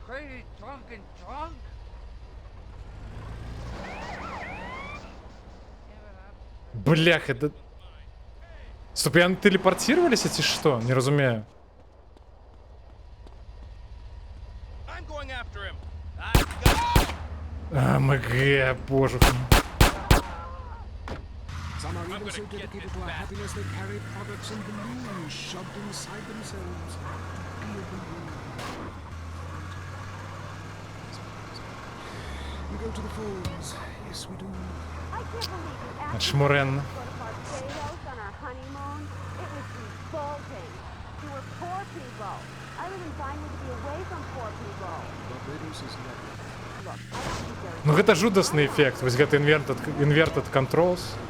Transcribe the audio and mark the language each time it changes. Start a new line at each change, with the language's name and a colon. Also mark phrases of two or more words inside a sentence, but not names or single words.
Russian: Блях, это...
Belarusian: Стоп, яны телепортировались, ці што? Не разумею. АМГ, боже.
English: Some are even so dedicated to our happiness they carry products and balloons shoved inside themselves. Be a balloon. We go to the falls. Yes, we do. I can't believe you asked Шмурен. us to go to Barbados on our honeymoon. It was revolting. We were poor people. I live in Vinewood to be away from poor people. Barbados is lovely.
Belarusian: Ну гэта жудасны эфект, вось гэта
English: inverted controls.